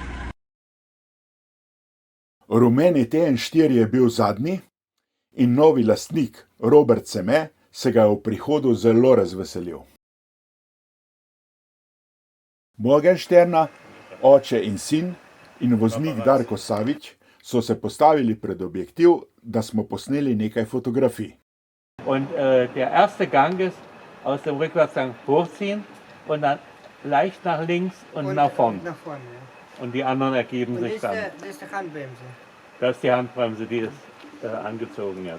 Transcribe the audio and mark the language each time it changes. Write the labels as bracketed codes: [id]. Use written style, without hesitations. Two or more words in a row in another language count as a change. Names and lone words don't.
[sl] Rumeni TN4 je bil zadnji in novi lastnik Robert Seme se ga je v prihodu zelo razveselil. Morgensterna, oče in sin in voznik Darko Savič so se postavili pred objektiv, da smo posneli nekaj fotografij. [de] Und der erste Gang ist aus dem Rückwärtsgang hochziehen und dann leicht nach links und nach vorn. Nach vorne, ja. Und die anderen ergeben sich dann. Das ist die Handbremse. Das ist die Handbremse, die ist angezogen jetzt.